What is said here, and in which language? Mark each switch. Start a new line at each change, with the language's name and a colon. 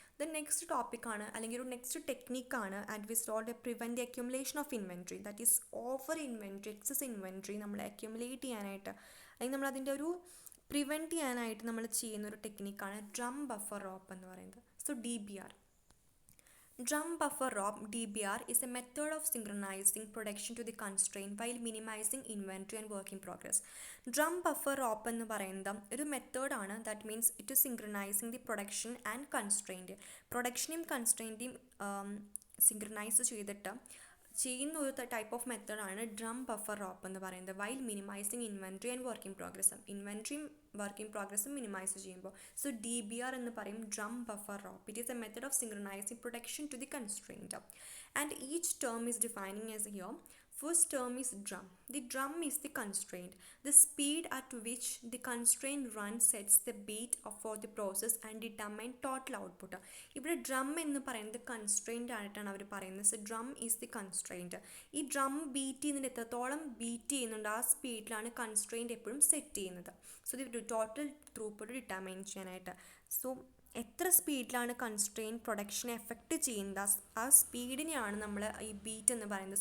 Malayalam: Then next ടോപ്പിക്കാണ് അല്ലെങ്കിൽ ഒരു next ടെക്നിക്കാണ്
English: And prevent the accumulation of inventory.
Malayalam: That is over inventory, excess inventory നമ്മൾ accumulate ചെയ്യാനായിട്ട് അല്ലെങ്കിൽ നമ്മൾ അതിൻ്റെ ഒരു പ്രിവെൻറ്റ് ചെയ്യാനായിട്ട് നമ്മൾ ചെയ്യുന്നൊരു ടെക്നിക്കാണ് ഡ്രം ബഫർ റോപ്പ് എന്ന് പറയുന്നത്. So DBR.
English: Drum buffer ROP DBR is a method of synchronizing production to the constraint while minimizing inventory and work in progress.
Malayalam: Drum buffer ROP എന്ന് പറയുന്നത് ഒരു മെത്തേഡാണ്.
English: That means it synchronizing the production and constraint.
Malayalam: പ്രൊഡക്ഷനെയും കൺസ്ട്രെയിൻറ്റെയും synchronise ചെയ്തിട്ട് ചെയ്യുന്ന ഒരു type of മെത്തേഡാണ് drum buffer rope എന്ന് പറയുന്നത്.
English: While minimizing inventory and work in progress.
Malayalam: ഇൻവെൻട്രിയും work in പ്രോഗ്രസ്സും minimise ചെയ്യുമ്പോൾ.
English: So DBR എന്ന് പറയും drum buffer rope. It is a method of synchronising production to the constraint. And each term is defining as here. First term is drum. The drum is the constraint. The speed at which the constraint runs sets the beat for the process and determine total output.
Malayalam: ഇവിടെ drum എന്ന് പറയുന്നത് constraint ആയിട്ടാണ് അവർ പറയുന്നത്.
English: So drum is the constraint.
Malayalam: ഈ drum beat ചെയ്യുന്നതിന് എത്രത്തോളം beat ചെയ്യുന്നുണ്ട് ആ സ്പീഡിലാണ് കൺസ്ട്രെയിൻറ്റ് എപ്പോഴും സെറ്റ് ചെയ്യുന്നത്. So the total throughput determine ചെയ്യാനായിട്ട്. സോ എത്ര സ്പീഡിലാണ് കൺസ്ട്രെയിൻ പ്രൊഡക്ഷനെ എഫക്റ്റ് ചെയ്യുന്നത് ആ സ്പീഡിനെയാണ് നമ്മൾ ഈ ബീറ്റ് എന്ന് പറയുന്നത്.